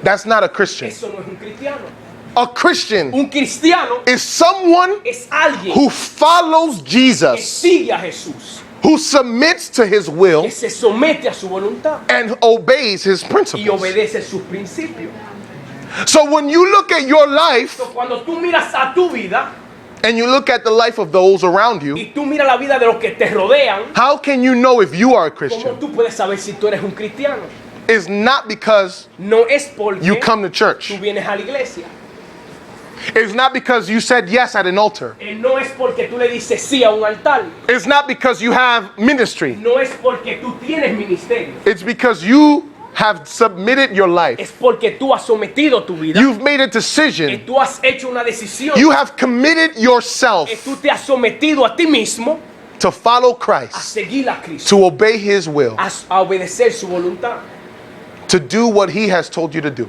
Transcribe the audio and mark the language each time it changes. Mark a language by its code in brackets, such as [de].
[en] That's not a Christian. [es] Eso no es un cristiano. [en] A Christian [es] Un cristiano [en] is someone [es] es alguien [en] who follows [es] que [en] Jesus, [es] sigue a Jesús, [en] who submits to his will [es] que se somete a su voluntad [en] and obeys his [es] y [en] principles. [es] obedece sus principios. [en] So when you look at your life [es] So, cuando tú miras a tu vida [en] and you look at the life of those around you, [es] y tú miras la vida de los que te rodean, [en] how can you know if you are a [es] ¿cómo [en] Christian? [es] tú puedes saber si tú eres un cristiano? [en] It's not because [es] No es porque [en] you come to church. [es] tú vienes a la iglesia. [en] It's not because you said yes at an altar. [es] No es porque tú le dices sí a un altar. [en] It's not because you have ministry. [es] No es porque tú tienes ministerio. [en] It's because you have submitted your life. [es] Es porque tú has sometido tu vida. [en] You've made a [es] Que [en] decision. [es] tú has hecho una decisión. [en] You have committed yourself [es] Que tú te has sometido a ti mismo [en] to follow [es] a [en] Christ, [es] seguir a Cristo. [en] to obey his will, [es] A obedecer su voluntad. [en] to do what he has told you to do.